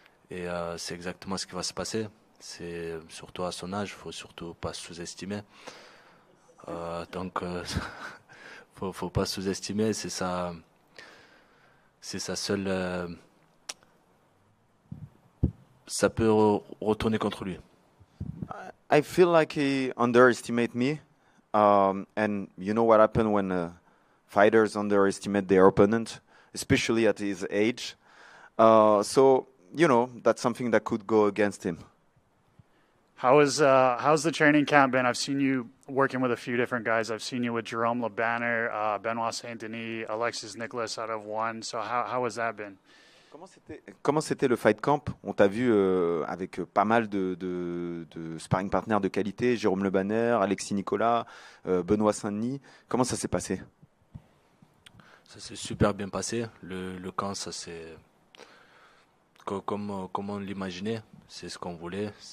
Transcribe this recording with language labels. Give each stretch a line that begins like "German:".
French: Et c'est exactement ce qui va se passer. C'est surtout à son âge, il faut surtout pas sous-estimer. Donc, faut pas sous-estimer. C'est sa seule. Ça peut retourner contre lui.
English: I feel like he underestimates me, and you know what happens when fighters underestimate their opponent, especially at his age. So you know that's something that could go against him. How's the training camp been? I've seen you working with a few different guys. I've seen you with Jerome LeBanner, Benoit Saint-Denis, Alexis Nicholas out of one. So how has that been?
French: Comment c'était le fight camp? On t'a vu avec pas mal de sparring partners de qualité, Jérôme Le Banner, Alexis Nicolas, Benoît Saint-Denis. Comment ça s'est passé? Ça s'est super bien passé. Le camp, ça s'est comme on l'imaginait. C'est ce qu'on voulait.